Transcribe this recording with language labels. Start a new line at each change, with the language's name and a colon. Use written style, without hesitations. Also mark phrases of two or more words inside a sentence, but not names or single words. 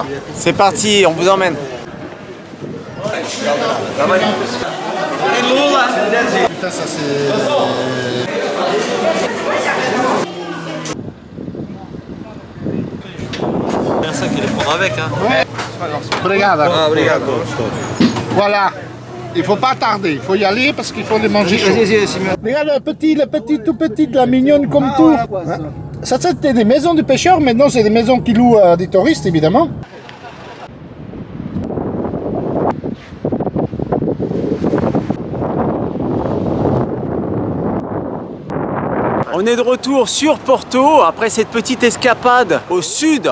French: C'est parti, on vous emmène. Putain, ça c'est... C'est ça qu'il les prendre avec. Hein. Ouais. Obrigado. Ah, obrigado. Voilà. Il faut pas tarder, il faut y aller parce qu'il faut les manger chaud. Regarde tout petit, la mignonne comme tout. Ça c'était des maisons de pêcheurs, maintenant c'est des maisons qui louent à des touristes évidemment. On est de retour sur Porto après cette petite escapade au sud.